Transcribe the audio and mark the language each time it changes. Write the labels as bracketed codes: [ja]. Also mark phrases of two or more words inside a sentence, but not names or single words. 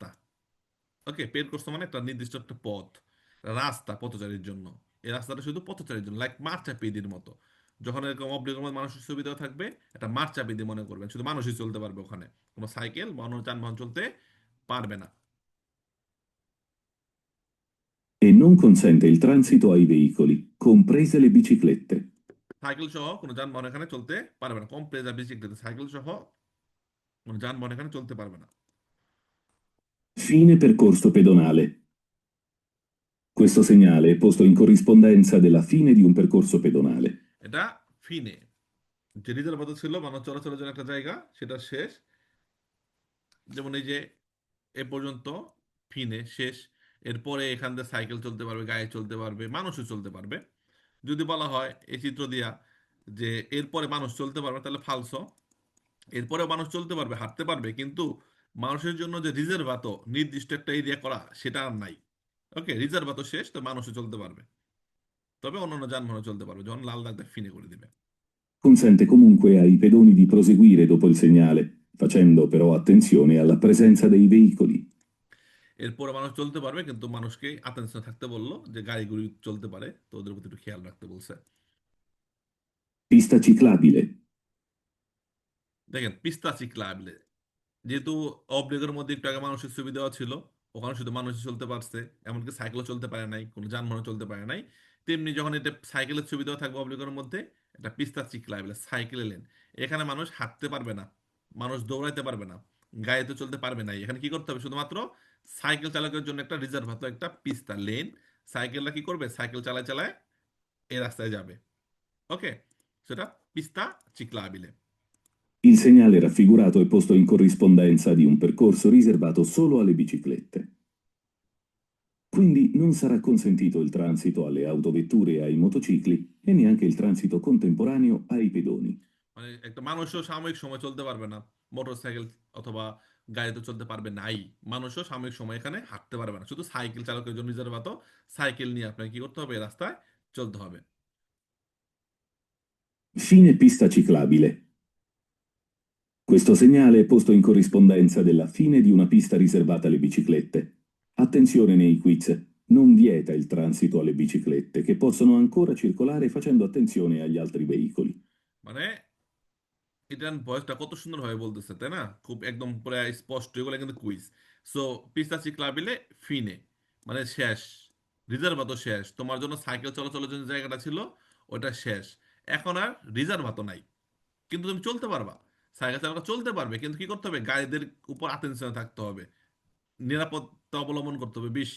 [bn] ওকে, পের করছো মানে একটা নির্দিষ্ট একটা পথ, রাস্তা পথচারীর জন্য। এই রাস্তাটা শুধু পথচারীর জন্য, লাইক মার্চাপিদির মতো। যখন এরকম অব্লিগের মধ্যে মানুষের সুবিধা থাকবে, একটা মার্চাপিদি মনে করবেন, শুধু মানুষই চলতে পারবে ওখানে, কোনো সাইকেল বা অন্য যানবাহন চলতে পারবে না। [it] E non consente il transito ai veicoli, comprese le biciclette. [bn] সাইকেল সহ কোনো যানবাহন এখানে চলতে পারবে না, [it] comprese le biciclette, [bn] সাইকেল সহ কোনো যানবাহন এখানে চলতে পারবে না। [it] Fine percorso pedonale. Questo segnale è posto in corrispondenza della fine di un percorso pedonale. [bn] এটা ফিনে, যে রিজার্ভ ছিল মানব চলাচলের জন্য একটা জায়গা, সেটা শেষ। যেমন এই যে এ পর্যন্ত ফিনে শেষ, এরপরে এখান থেকে সাইকেল চলতে পারবে, গায়ে চলতে পারবে, মানুষও চলতে পারবে। যদি বলা হয় এই চিত্র দিয়া যে এরপরে মানুষ চলতে পারবে, তাহলে ফালসো। এরপরে মানুষ চলতে পারবে, হাঁটতে পারবে, কিন্তু মানুষের জন্য যে রিজার্ভাত নির্দিষ্ট একটা এরিয়া করা, সেটা আর নাই। ওকে, রিজার্ভাত শেষ, তো মানুষও চলতে পারবে, তবে অন্যান্য যানবাহন চলতে পারবে, যখন লাল দাগটা ফিনে করে দিবে। [it] Consente comunque ai pedoni di proseguire dopo il segnale, facendo però attenzione alla presenza dei veicoli. [bn] এরপরে মানুষ চলতে পারবে, কিন্তু মানুষকে আতেনশন থাকতে বললো, যে গাড়িগুড়ি চলতে পারে, তো ওদের প্রতি একটু খেয়াল রাখতে বলছে। [it] Pista ciclabile. [bn] দেখেন [it] pista ciclabile, [bn] যেহেতু অবলিগের মধ্যে একটু আগে মানুষের সুবিধা ছিল, ওখানে শুধু মানুষই চলতে পারছে, এমনকি সাইকেলও চলতে পারে নাই, কোনো যানবাহন চলতে পারে নাই। তেমনি যখন এটা সাইকেলের ছবি দেওয়া থাকবে অবলিগের মধ্যে, এটা [it] pista ciclabile [bn] বলে সাইকেল লেন। এখানে মানুষ হাঁটতে পারবে না, মানুষ দৌড়াইতে পারবে না, গাড়িতে চলতে পারবে না। এখানে কি করতে হবে, শুধুমাত্র সাইকেল চালকের জন্য একটা রিজার্ভ হতো, একটা পিস্তা লেন। সাইকেলটা কি করবে, সাইকেল চালায় চালায় এই রাস্তায় যাবে। ওকে, সেটা [it] pista ciclabile. Il segnale raffigurato è posto in corrispondenza di un percorso riservato solo alle biciclette. Quindi non sarà consentito il transito alle autovetture e ai motocicli e neanche il transito contemporaneo ai pedoni. [bn] মানে একটা মানুষও সাময়িক সময় চলতে পারবে না, মোটরসাইকেল অথবা গাড়িতে চলতে পারবে নাই। মানুষও সাময়িক সময় এখানে হাঁটতে পারবে না, শুধু সাইকেল চালকের জন্য রিজার্ভ তো সাইকেল নিয়ে আপনাকে কি করতে হবে, এই রাস্তায় চলতে হবে। [it] Fine pista ciclabile. Questo segnale è posto in corrispondenza della fine di una pista riservata alle biciclette. Attenzione nei quiz, non vieta il transito alle biciclette, che possono ancora circolare facendo attenzione agli altri veicoli. [bn] মানে এটার ভয়েসটা কত সুন্দর ভাবে বলতেছে, তাই না? খুব একদম পুরো স্পষ্ট, এগুলো কিন্তু কুইজ। সো [it] pista ciclabile fine [bn] মানে শেষ, রিজার্ভ তো শেষ, তোমার জন্য সাইকেল চলাচলের জন্য জায়গাটা ছিল ওটা শেষ। এখন আর রিজার্ভ তো নাই, কিন্তু তুমি চলতে পারবা, সাইকেল চালক চলতে পারবে, কিন্তু কি করতে হবে, গাড়িদের উপর আটেনশনে থাকতে হবে, নিরাপত্তা অবলম্বন করতে হবে বেশি।